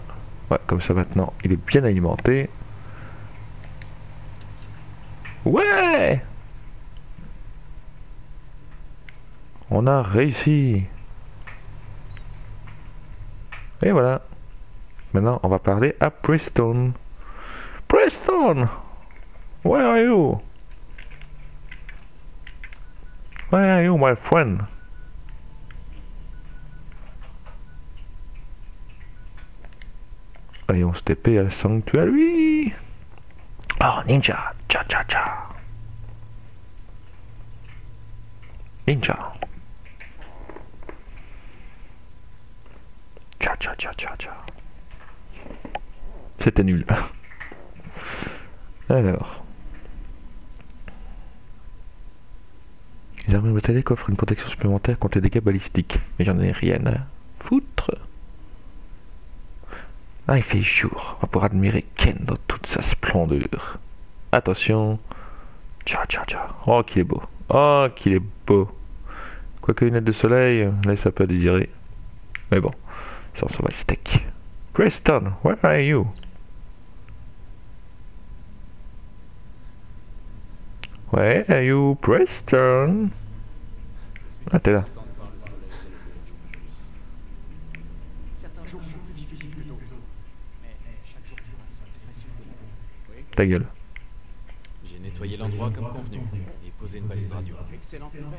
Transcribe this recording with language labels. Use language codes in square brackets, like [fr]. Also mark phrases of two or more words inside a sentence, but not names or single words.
[fr] Ouais, comme ça maintenant, il est bien alimenté. Ouais! On a réussi. Et voilà. Maintenant, on va parler à Preston. [en] Preston! Where are you? Where are you, my friend? [fr] Et on se TP à la Sanctuary. Oh, ninja! Cha cha cha! Ninja! Cha cha cha cha cha! C'était nul. Alors. Les armures métalliques offrent une protection supplémentaire contre les dégâts balistiques. Mais j'en ai rien à foutre. Ah, il fait jour. On va pouvoir admirer Ken dans toute sa splendeur. Attention. Tcha tcha tcha. Oh, qu'il est beau. Oh, qu'il est beau. Quoique lunettes de soleil, laisse un peu à désirer. Mais bon, ça on s'en va le steak. [en] Preston, where are you? Where are you, Preston? [fr] Ah, t'es là. Ta gueule. J'ai nettoyé l'endroit comme convenu et posé une balise radio. Excellente nouvelle.